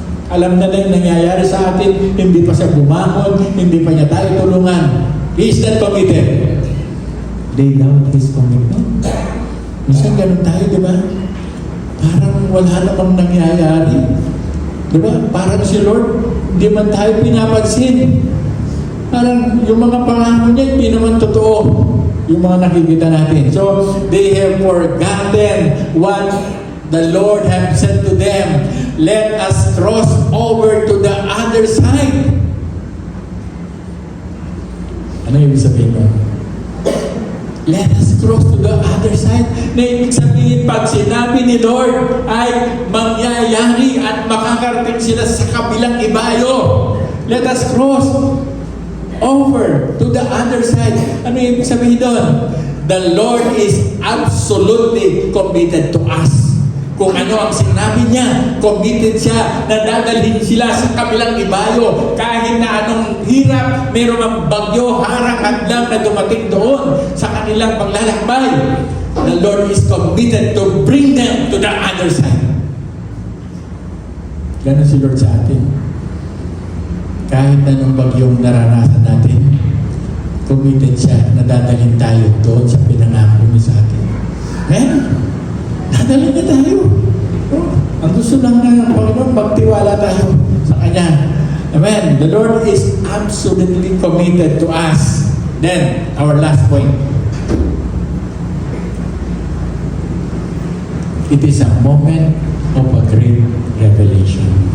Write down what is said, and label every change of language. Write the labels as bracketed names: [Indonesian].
[Filipino] Alam na lang nangyayari sa atin, hindi pa siya bumangon, hindi pa niya tayo tulungan. [English] He is not committed. They doubt His commitment. [Filipino] Minsan ganun tayo, di ba? Parang wala namang nangyayari. Di ba? Parang si Lord, hindi man tayo pinapansin. Parang yung mga pangako niya, hindi naman totoo. Yung mga nakikita natin. [English] So, they have forgotten what the Lord have said to them. Let us cross over to the other side. [Filipino] Ano yung sabihin ko? [English] Let us cross to the other side. [Filipino] Na ibig sabihin, pag sinabi ni Lord, ay mangyayari at makakarating sila sa kabilang ibayo. [English] Let us cross over to the other side. [Filipino] Ano yung sabihin doon? [English] The Lord is absolutely committed to us. [Filipino] Kung ano ang sinabi niya, committed siya na dadalhin sila sa kabilang ibayo. Kahit na anong hirap, mayroong ang bagyo, harang at lang na dumating doon sa kanilang paglalakbay. [English] The Lord is committed to bring them to the other side. [Filipino] Ganun si Lord sa atin. Kahit anong bagyong naranasan natin, committed siya na dadalhin tayo doon sa pinangako niya sa atin. Amen? Dadalhin niya tayo. Ang gusto lang ng Panginoon, magtiwala tayo sa Kanya. Amen? [English] The Lord is absolutely committed to us. Then, our last point. It is a moment of a great revelation.